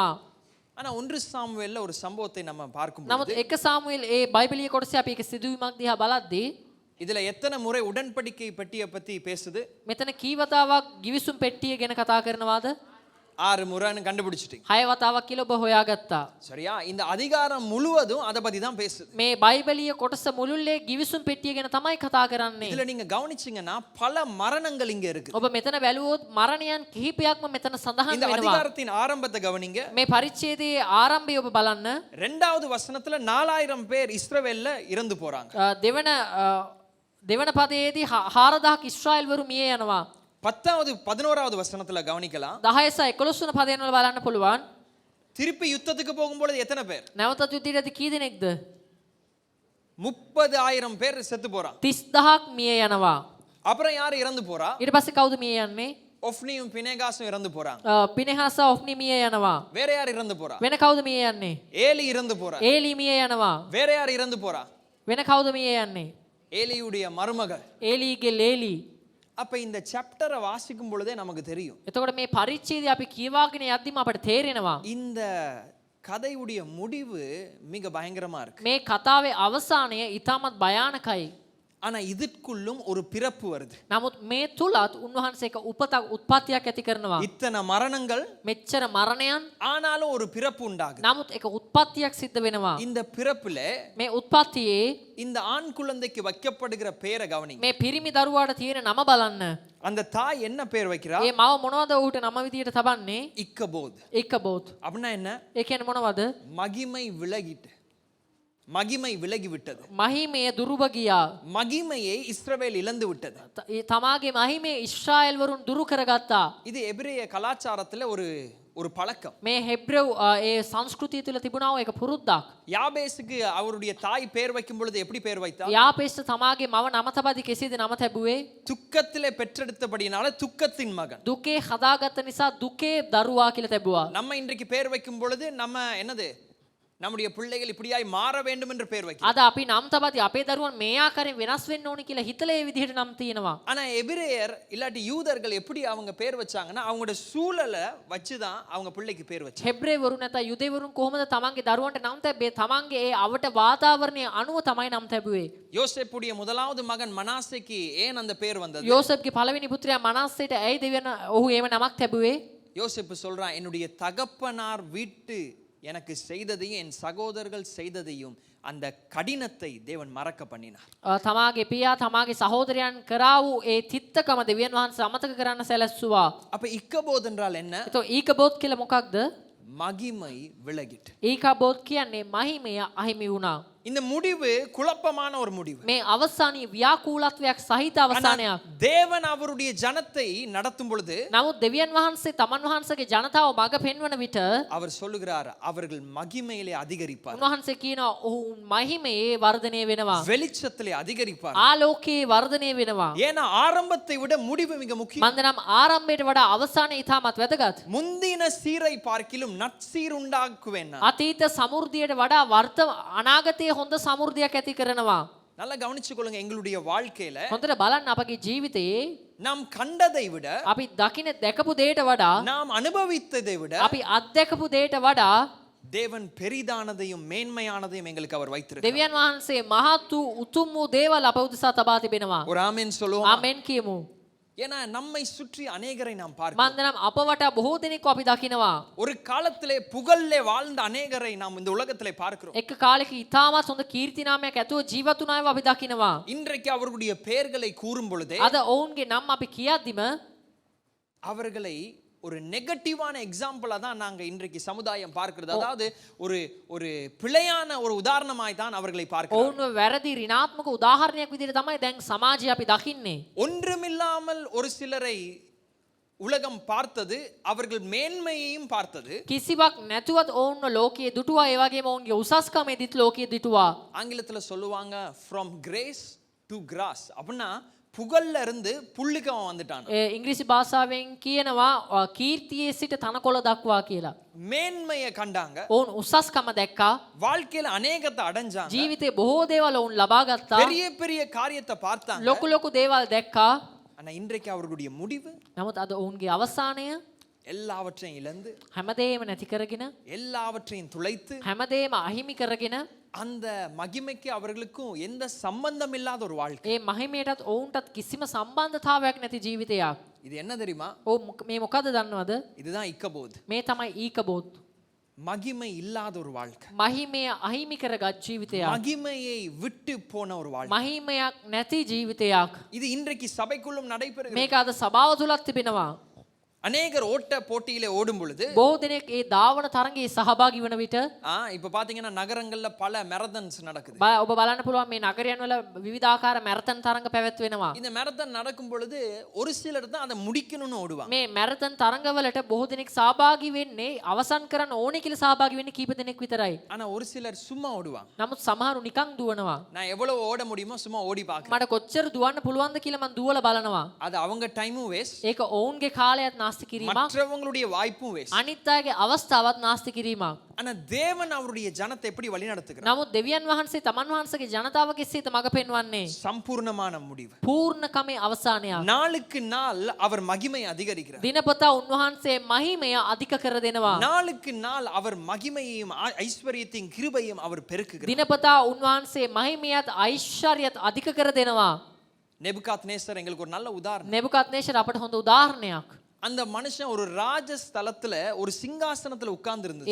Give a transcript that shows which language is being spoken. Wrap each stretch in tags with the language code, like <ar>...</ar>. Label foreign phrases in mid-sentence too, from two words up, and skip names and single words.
<ta>ஆனா 1 சாமுவேல்ல ஒரு சம்பவத்தை நம்ம</ta> <si>නමුත්</si> <ta>பார்க்கும்போது</ta> <si>එක සාමුවෙල් ඒ බයිබලීය කොටසේ අපි ඒක සිදුවීමක් දිහා බලද්දී</si> <ta>இதுல எத்தனை முறை உடன்படிக்கை பெட்டியை பத்தி பேசுது?</ta> <si>මෙතන කී වතාවක් ගිවිසුම් පෙට්ටිය ගැන කතා කරනවාද?</si> <ta>6 முறைன்னு கண்டுபிடிச்சிட்டீங்க.</ta> <si>6 වතාවක් කියලා ඔබ හොයාගත්තා.</si> <ta>சரியா? இந்த அதிகாரம் முழுவதும் அதை பத்தி தான் பேசுது.</ta> <si>මේ බයිබලීය කොටස මුළුල්ලේ ගිවිසුම් පෙට්ටිය ගැන තමයි කතා කරන්නේ.</si> <ta>இதுல நீங்க கவனிச்சீங்கன்னா பல மரணங்கள் இங்க இருக்கு.</ta> <si>ඔබ මෙතන බැලුවොත් මරණයන් කිහිපයක්ම මෙතන සඳහන්</si> <ta>இந்த</ta> <si>වෙනවා.</si> <ta>அதிகாரத்தின் ஆரம்பத்தை கவனிங்க.</ta> <si>මේ පරිච්ඡේදයේ ආරම්භය ඔබ බලන්න.</si> <ta>2வது வசனத்துல 4000 பேர் இஸ்ரவேல்ல இறந்து போறாங்க.</ta> <si>දෙවන පදයේදී 4000ක් ඉස්රායෙල්වරු මිය යනවා.</si> <ta>10வது 11வது வசனத்துல கவனிக்கலாம்.</ta> <si>10 සහ 11 වන පදයන් වල බලන්න පුළුවන්.</si> <ta>திருப்பி யுத்தத்துக்கு போகும்போது எத்தனை பேர்?</ta> <si>නැවතත් යුද්ධයේදී කී දෙනෙක්ද?</si> <ta>30000 பேர் செத்து போறாங்க.</ta> <si>30000ක් මිය යනවා.</si> <ta>அப்புறம் யார் இறந்து போறா?</ta> <si>ඊට පස්සේ කවුද මිය යන්නේ?</si> <ta>ஒஃப்னியும் பினேகாசும் இறந்து போறாங்க.</ta> <si>පිනෙහාස ඔෆ්නි මිය යනවා.</si> <ta>வேற யார் இறந்து போறா?</ta> <si>වෙන කවුද මිය යන්නේ?</si> <ta>ஏலி இறந்து போறா.</ta> <si>ඒලි මිය යනවා.</si> <ta>வேற யார் இறந்து போறா?</ta> <si>වෙන කවුද මිය යන්නේ?</si> <ta>ஏலியுடைய மருமகள்.</ta> <si>ඒලිගේ ලේලි.</si> <ta>அப்ப இந்த சாப்டரை வாசிக்கும் பொழுதே நமக்கு தெரியும்.</ta> <si>එතකොට මේ පරිච්ඡේදය අපි කියවාගෙන යද්දිම අපට තේරෙනවා.</si> <ta>இந்த கதையுடைய முடிவு மிக பயங்கரமா இருக்கு.</ta> <si>මේ කතාවේ අවසානය ඉතාමත් භයානකයි.</si> <ta>ஆனா இதுக்குள்ளும் ஒரு பிறப்பு வருது.</ta> <si>නමුත් මේ තුලත් උන්වහන්සේ එක උත්පත්තියක් ඇති කරනවා.</si> <ta>இத்தனை மரணங்கள்,</ta> <si>මෙච්චර මරණයන්,</si> <ta>ஆனாலும் ஒரு பிறப்பு உண்டாகுது.</ta> <si>නමුත් එක උත්පත්තියක් සිද්ධ වෙනවා.</si> <ta>இந்த பிறப்புல</ta> <si>මේ උත්පත්තියේ</si> <ta>இந்த ஆண் குழந்தைக்கு வைக்கப்படுகிற பெயரை கவனிங்க.</ta> <si>මේ පිරිමි දරුවාට තියෙන නම බලන්න.</si> <ta>அந்த தாய் என்ன பெயர் வைக்கிறா?</ta> <si>ඒ මව මොනවද ඔහුට නම විදියට තබන්නේ?</si> <ta>இக்கபோத்.</ta> <si>ඉකබෝත්.</si> <ta>அப்படின்னா என்ன?</ta> <si>ඒ කියන්නේ මොනවද?</si> <ta>மகிமை விலகிட்டு. மகிமை விலகி விட்டது.</ta> <si>මහිමය දුරුව ගියා.</si> <ta>மகிமையை இஸ்ரவேல் இழந்து விட்டது.</ta> <si>තමාගේ මහිමේ ඉස්රායෙල් වරුන් දුරු කරගත්තා.</si> <ta>இது எபிரேய கலாச்சாரத்துல ஒரு பழக்கம்.</ta> <si>මේ හෙබ්‍රෙව් ඒ සංස්කෘතිය තුල තිබුණා ඒක පුරුද්දක්.</si> <ta>யாபேசுக்கு அவருடைய தாய் பெயர் வைக்கும் பொழுது எப்படி பெயர் வைத்தார்?</ta> <si>යාපේෂ්ඨ තමාගේ මව නම තබද්දි කෙසේද නම තැබුවේ?</si> <ta>துக்கத்திலே பெற்றெடுத்தபடினால துக்கத்தின் மகன்.</ta> <si>දුකේ හදාගත්ත නිසා දුකේ දරුවා කියලා තැබුවා.</si> <ta>நம்ம இன்றைக்கு பெயர் வைக்கும் பொழுது நம்ம என்னது? நம்முடைய பிள்ளைகள் இப்படியாய் மாற வேண்டும் என்று பெயர் வைக்கிறோம்.</ta> <si>අද අපි නම් තබද්දි අපේ දරුවන් මේ ආකාරයෙන් වෙනස් වෙන්න ඕනි කියලා හිතලා ඒ විදිහට නම් තියෙනවා.</si> <ta>ஆனா எபிரேயர் இல்லாட்டி யூதர்கள் எப்படி அவங்க பெயர் வச்சாங்கன்னா அவங்களோட சூழலை வச்சுதான் அவங்க பிள்ளைக்கு பெயர் வச்சாங்க.</ta> <si>හෙබ්‍රේවරු නැත්නම් යුදෙවරුන් කොහොමද තමන්ගේ දරුවන්ට නම් තැබ්බේ? තමන්ගේ ඒ අවට වාතාවරණය අනුව තමයි නම් තැබුවේ.</si> <ta>யோசேப்புடைய முதலாவது மகன் மனாசேக்கு ஏன் அந்த பெயர் வந்தது?</ta> <si>යෝසෙෆ්ගේ පළවෙනි පුත්‍රයා මනාසේට ඇයි දෙවියන් ඔහු එහෙම නමක් තැබුවේ?</si> <ta>யோசேப்பு சொல்றான், என்னுடைய தகப்பனார் வீட்டு எனக்கு செய்ததையும் என் சகோதரர்கள் செய்ததையும் அந்த கடினத்தை தேவன் மறக்க பண்ணினார்.</ta> <si>තමාගේ පියා තමාගේ සහෝදරයන් කරා වූ ඒ තිත්තකම දෙවියන් වහන්සේ අමතක කරන්න සැලැස්සුවා.</si> <ta>அப்ப இக்கபோத் என்றால் என்ன?</ta> <si>එතකොට ඊකබෝත් කියලා මොකක්ද?</si> <ta>மகிமை விலகிட்டு.</ta> <si>ඊකබෝත් කියන්නේ මහිමය අහිමි වුණා.</si> <ta>இந்த முடிவு குழப்பமான ஒரு முடிவு.</ta> <si>මේ අවසානයේ ව්‍යාකූලත්වයක් සහිත අවසානයක්.</si> <ta>தேவன் அவருடைய ஜனத்தை நடத்தும் பொழுது</ta> <si>නමුත් දෙවියන් වහන්සේ තමන් වහන්සේගේ ජනතාව මඟ පෙන්වන විට</si> <ta>அவர் சொல்லுகிறார், அவர்கள் மகிமையிலே அதிகரிப்பார்.</ta> <si>උන්වහන්සේ කියනවා ඔහු මහිමයේ වර්ධනය වෙනවා.</si> <ta>வெளிச்சத்திலே அதிகரிப்பார்.</ta> <si>ආලෝකයේ වර්ධනය වෙනවා.</si> <ta>ஏன்னா ஆரம்பத்தை விட முடிவு மிக முக்கியம்.</ta> <si>මන්දනම් ආරම්භයට වඩා අවසානය ඉතාමත් වැදගත්.</si> <ta>முந்தின சீரை பார்க்கிலும் நற்சீர் உண்டாக்குவேன்.</ta> <si>අතීත සමෘද්ධියට වඩා අනාගතයේ හොඳ සමෘද්ධියක් ඇති කරනවා.</si> <ta>நல்லா கவனிச்சு கொள்ளுங்க. எங்களுடைய வாழ்க்கையில</ta> <si>හොඳට බලන්න අපගේ ජීවිතයේ</si> <ta>நாம் கண்டதை விட,</ta> <si>අපි දකින දැකපු දෙයට වඩා,</si> <ta>நாம் අனுபவித்ததை விட</ta> <si>අපි අත්දැකපු දෙයට වඩා</si> <ta>தேவன் பெரிதானதையும் மேன்மையானதையும் எங்களுக்கு அவர் வைத்திருக்கிறார்.</ta> <si>දෙවියන් වහන්සේ මහත් වූ උතුම් වූ දේවල් අප උදෙසා තබා තිබෙනවා.</si> <ta>ஒரு ஆமென் சொல்லுவோம்.</ta> <si>ආමෙන් කියමු.</si> <ta>ஏன்னா நம்மை சுற்றி அநேகரை நாம் பார்க்கிறோம்.</ta> <si>මන්දනම් අප වටා බොහෝ දෙනෙක් අපි දකිනවා.</si> <ta>ஒரு காலத்திலே புகழ்லே வாழ்ந்த அநேகரை நாம் இந்த உலகத்திலே பார்க்கிறோம்.</ta> <si>එක කාලෙක ඉතාමත් හොඳ කීර්තිනාමයක් ඇතුව ජීවත් වුණ අයව අපි දකිනවා.</si> <ta>இன்றைக்கு அவர்களுடைய பெயர்களை கூறும் பொழுதே</ta> <si>අද ඔවුන්ගේ නම් අපි කියද්දිම</si> <ta>அவர்களை ஒரு நெகட்டிவான எக்ஸாம்பிளா தான் நாங்க இன்றைக்கு சமுதாயம் பார்க்கிறது. அதாவது ஒரு ஒரு பிழையான ஒரு உதாரணமாய் தான் அவர்களை பார்க்கிறோம்.</ta> <si>ඔවුන්ව වැරදි ඍණාත්මක උදාහරණයක් විදිහට තමයි දැන් සමාජයේ අපි දකින්නේ.</si> <ta>ஒன்றுமில்லாமல் ஒரு சிலரை உலகம் பார்த்தது, அவர்கள் மேன்மையையும் பார்த்தது.</ta> <si>කිසිවක් නැතුවත් ඔවුන්ව ලෝකයේ දුටුවා, ඒ වගේම ඔවුන්ගේ උසස්කමෙදිත් ලෝකයේ දුටුවා.</si> <ta>ஆங்கிலத்துல சொல்லுவாங்க</ta> <en>from grace to grass.</en> <ta>அப்படின்னா புகழ்ல இருந்து புள்ளிக்கு அவன் வந்துட்டான்.</ta> <si>ඉංග්‍රීසි භාෂාවෙන් කියනවා කීර්තියේ සිට තනකොළ දක්වා කියලා.</si> <ta>மேன்மையை கண்டாங்க,</ta> <si>ඔවුන් උසස්කම දැක්කා.</si> <ta>வாழ்க்கையில அநேகத்தை அடைஞ்சாங்க,</ta> <si>ජීවිතේ බොහෝ දේවල් ඔවුන් ලබා ගත්තා.</si> <ta>பெரிய பெரிய காரியத்தை பார்த்தாங்க.</ta> <si>ලොකු ලොකු දේවල් දැක්කා.</si> <ta>ஆனா இன்றைக்கு அவர்களுடைய முடிவு</ta> <si>නමුත් අද ඔවුන්ගේ අවසානය</si> <ta>எல்லாவற்றையும் இழந்து,</ta> <si>හැමදේම නැති කරගෙන,</si> <ta>எல்லாவற்றையும் துளைத்து,</ta> <si>හැමදේම අහිමි කරගෙන,</si> <ta>அந்த மகிமைக்கு அவர்களுக்கும் எந்த சம்பந்தம் இல்லாத ஒரு வாழ்க்கை.</ta> <si>ඒ මහිමයටත් ඔවුන්ටත් කිසිම සම්බන්ධතාවයක් නැති ජීවිතයක්.</si> <ta>இது என்ன தெரியுமா?</ta> <si>මේ මොකද දන්නවද?</si> <ta>இதுதான் இக்கபோத்.</ta> <si>මේ තමයි ඊකබෝත්.</si> <ta>மகிமை இல்லாத ஒரு வாழ்க்கை,</ta> <si>මහිමය අහිමි කරගත් ජීවිතයක්.</si> <ta>மகிமையை விட்டு போன ஒரு வாழ்க்கை.</ta> <si>මහිමයක් නැති ජීවිතයක්.</si> <ta>இது இன்றைக்கு சபைக்குள்ளும் நடைபெறுகிறது.</ta> <si>මේක අද සභාව තුලත් තිබෙනවා.</si> <ta>அநேகர் ஓட்ட போட்டியிலே ஓடும் பொழுது</ta> <si>බොහෝ දෙනෙක් ඒ ධාවන තරඟයේ සහභාගී වන විට</si> <ta>இப்ப பாத்தீங்கன்னா நகரங்கள்ல பல மெரதன்ஸ் நடக்குது.</ta> <si>ඔබ බලන්න පුළුවන් මේ නගරයන් වල විවිධාකාර මැරතන් තරඟ පැවැත්වෙනවා.</si> <ta>இந்த மெரதன் நடக்கும் பொழுது ஒரு சிலர் தான் அதை முடிக்கணும்னு ஓடுவாங்க.</ta> <si>මේ මැරතන් තරඟවලට බොහෝ දෙනෙක් සහභාගී වෙන්නේ අවසන් කරන්න ඕනේ කියලා සහභාගී වෙන්නේ කීප දෙනෙක් විතරයි.</si> <ta>ஆனா ஒரு சிலர் சும்மா ஓடுவாங்க.</ta> <si>නමුත් සමහරු නිකන් දුවනවා.</si> <ta>நான் எவ்வளவு ஓட முடியுமோ சும்மா ஓடி பார்க்கிறேன்.</ta> <si>මට කොච්චර දුවන්න පුළුවන්ද කියලා මම දුවලා බලනවා.</si> <ta>அது அவங்க டைமும் வேஸ்ட்,</ta> <si>ඒක ඔවුන්ගේ කාලයත් නාස්ති කිරීමක්.</si> <ta>மற்றவங்களுடைய வாய்ப்பும் வேஸ்ட்.</ta> <si>අනිත් අයගේ අවස්ථාවත් නාස්ති කිරීමක්.</si> <ta>ஆனா தேவன் அவருடைய ஜனத்தை எப்படி வழி நடத்துகிறார்?</ta> <si>නමුත් දෙවියන් වහන්සේ තමන් වහන්සේගේ ජනතාවගේ සිත මඟ පෙන්වන්නේ</si> <ta>சம்பூர்ணமான முடிவு.</ta> <si>පූර්ණකමේ අවසානයක්.</si> <ta>நாளுக்கு நாள் அவர் மகிமை அதிகரிக்கிறார்.</ta> <si>දිනපතා උන්වහන්සේ මහිමය අධික කර දෙනවා.</si> <ta>நாளுக்கு நாள் அவர் மகிமையையும் ஐஸ்வர்யத்தையும் கிருபையும் அவர் பெருக்குகிறார்.</ta> <si>දිනපතා උන්වහන්සේ මහිමයත් ඓශ්චර්යයත් අධික කර දෙනවා.</si> <ta>நேபுகாத்நேசர் எங்களுக்கு ஒரு நல்ல உதாரணம்.</ta> <si>නෙබුකද්නේසර් අපට හොඳ උදාහරණයක්.</si> <ta>அந்த மனுஷன் ஒரு ராஜஸ்தலத்துல ஒரு சிங்காசனத்துல உட்கார்ந்து இருந்துச்சு.</ta>